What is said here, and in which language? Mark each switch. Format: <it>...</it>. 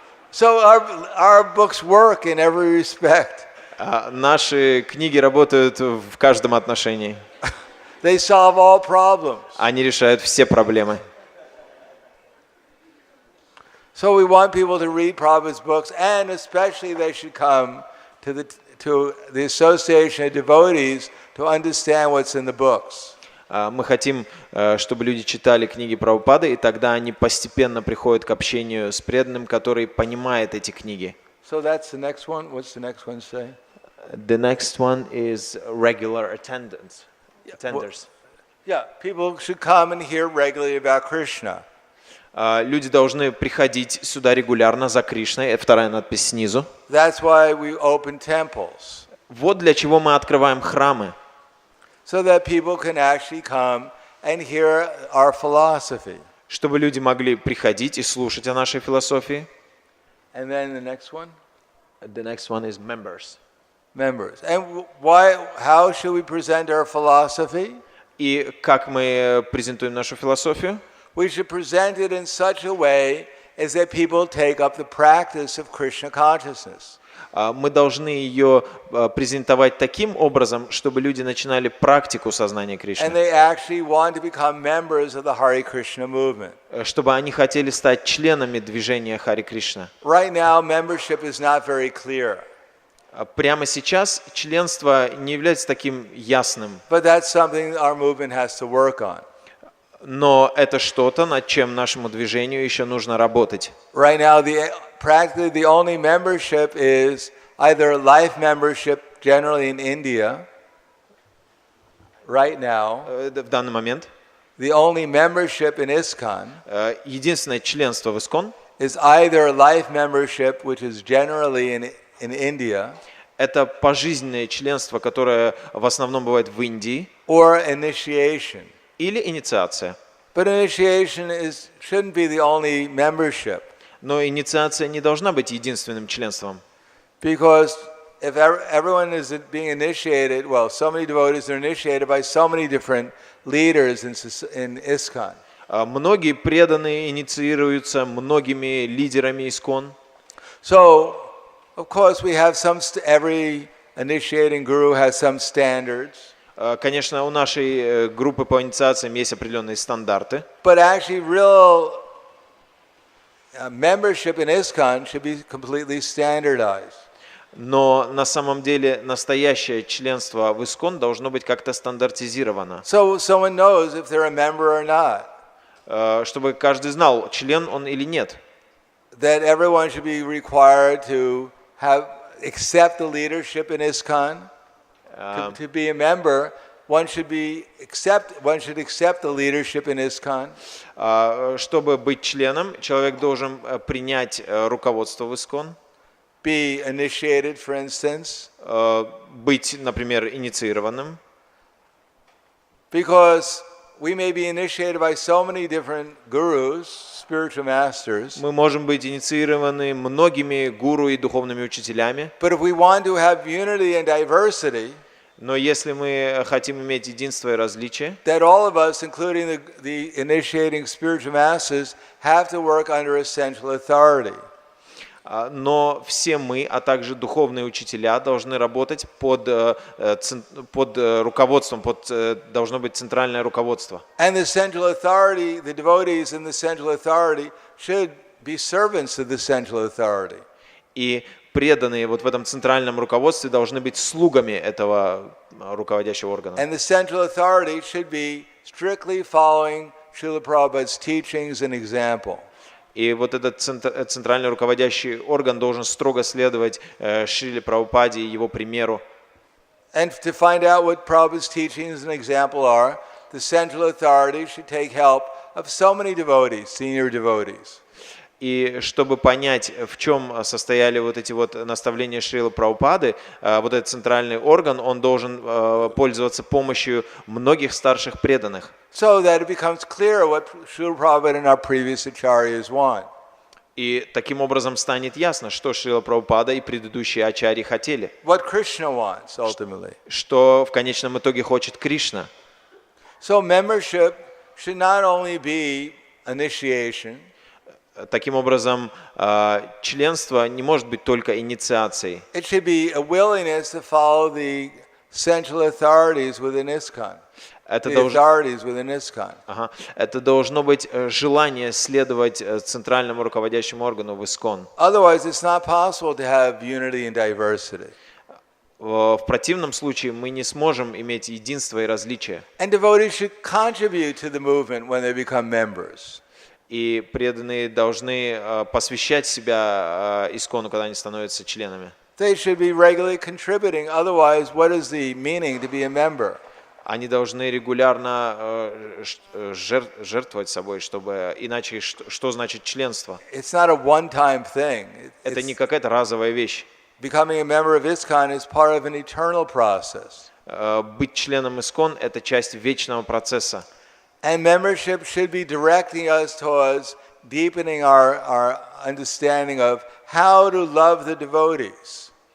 <en>So our books work in every respect.</en> <ru>Наши книги работают в каждом отношении.</ru> <en>They solve all problems.</en> <ru>Они решают все проблемы.</ru> <en>So we want people to read Prabhupada's books, and especially they should come to the association of devotees to understand what's in the books.</en> <ru>Мы хотим, чтобы люди читали книги Прабхупады, и тогда они постепенно приходят к общению с преданным, который понимает эти книги.</ru> <en>So that's the next one. What's the next one say? The next one is regular attendance. Attenders. Yeah, people should come and hear regularly about Krishna.</en> <ru>Люди должны приходить сюда регулярно за Кришной. Это вторая надпись снизу.</ru> <en>That's why we open temples.</en> <ru>Вот для чего мы открываем храмы.</ru> <en>So that people can actually come and hear our philosophy.</en> <ru>Чтобы люди могли приходить и слушать о нашей философии.</ru> <en>And then the next one? The next one is members. Members. And how should we present our philosophy?</en> <ru>И как мы презентуем нашу философию?</ru> <en>We should present it in such a way as that people take up the practice of Krishna consciousness.</en> <ru>Мы должны ее презентовать таким образом, чтобы люди начинали практику сознания</ru> <en>And</en> <ru>Кришны.</ru> <en>they actually want to become members of the Hare Krishna movement.</en> <ru>Чтобы они хотели стать членами движения Харе Кришна.</ru> <en>Right now, membership is not very clear.</en> <ru>Прямо сейчас членство не является таким ясным.</ru> <en>But that's something our movement has to work on.</en> <ru>Но это что-то, над чем нашему движению еще нужно работать.</ru> <en>Right now, practically the only membership is either life membership, generally in India. Right now,</en> <ru>В данный момент</ru> <en>the only membership in ISKCON</en> <ru>единственное членство в ИСККОН</ru> <en>is either life membership, which is generally in India,</en> <ru>это пожизненное членство, которое в основном бывает в Индии,</ru> <en>or initiation.</en> <ru>или инициация.</ru> <en>But initiation shouldn't be the only membership.</en> <ru>Но инициация не должна быть единственным членством.</ru> <en>Because if everyone is being initiated, well, so many devotees are initiated by so many different leaders in ISKCON.</en> <ru>Многие преданные инициируются многими лидерами ИСККОН.</ru> <en>So, of course, we have every initiating guru has some standards.</en> <ru>Конечно, у нашей группы по инициациям есть определенные стандарты.</ru> <en>But actually, real membership in ISKCON should be completely standardized.</en> <ru>Но на самом деле настоящее членство в ИСККОН должно быть как-то стандартизировано.</ru> <en>So someone knows if they're a member or not.</en> <ru>Чтобы каждый знал, член он или нет.</ru> <en>That everyone should be required to accept the leadership in ISKCON. To be a member, one should accept the leadership in ISKCON.</en> <ru>Чтобы быть членом, человек должен принять руководство в ИСККОН.</ru> <en>Be initiated, for instance.</en> <ru>Быть, например, инициированным.</ru> <en>Because we may be initiated by so many different gurus, spiritual masters.</en> <ru>Мы можем быть инициированы многими гуру и духовными учителями.</ru> <en>But if we want to have unity and diversity,</en> <ru>но если мы хотим иметь единство и различие,</ru> <en>that all of us, including the initiating spiritual masters, have to work under a central authority.</en> <ru>Но все мы, а также духовные учителя, должны работать под руководством, должно быть центральное руководство.</ru> <en>And the central authority, the devotees in the central authority should be servants of the central authority.</en> <ru>И преданные вот в этом центральном руководстве должны быть слугами этого руководящего органа.</ru> <en>And the central authority should be strictly following Srila Prabhupada's teachings and example.</en> <ru>И вот этот центральный руководящий орган должен строго следовать Шриле Прабхупаде и его примеру.</ru> <en>And to find out what Prabhupada's teachings and example are, the central authority should take help of so many devotees, senior devotees.</en> <ru>И чтобы понять, в чем состояли вот эти вот наставления Шрилы Прабхупады, вот этот центральный орган, он должен пользоваться помощью многих старших преданных.</ru> <en>So that it becomes clear what Srila Prabhupada and our previous acharyas want.</en> <ru>И таким образом станет ясно, что Шрила Прабхупада и предыдущие ачарьи хотели.</ru> <en>What Krishna wants ultimately.</en> <ru>Что в конечном итоге хочет Кришна.</ru> <en>So membership should not only be initiation.</en> <ru>Таким образом, членство не может быть только инициацией.</ru> <en>It should be a willingness to follow the central authorities within ISKCON.</en> <ru>Это</ru> <en>The authorities within ISKCON.</en> <ru>Ага. Это должно быть желание следовать центральному руководящему органу в ИСКОН.</ru> <en>Otherwise, it's not possible to have unity and diversity.</en> <ru>В противном случае мы не сможем иметь единство и различия.</ru> <en>And devotees should contribute to the movement when they become members.</en> <ru>И преданные должны посвящать себя ИСКОНу, когда они становятся членами.</ru> <en>They should be regularly contributing. Otherwise, what is the meaning to be a member?</en> <ru>Они должны регулярно жертвовать собой, чтобы иначе что значит членство?</ru> <en>It's not a one-time thing.</en> <ru>Это не какая-то разовая вещь.</ru> <en>Becoming a member of ISKCON is part of an eternal process.</en> <ru>Быть членом ИСКОН – это часть вечного процесса.</ru> <en>And membership should be directing us towards deepening our understanding of how to love the devotees.</en>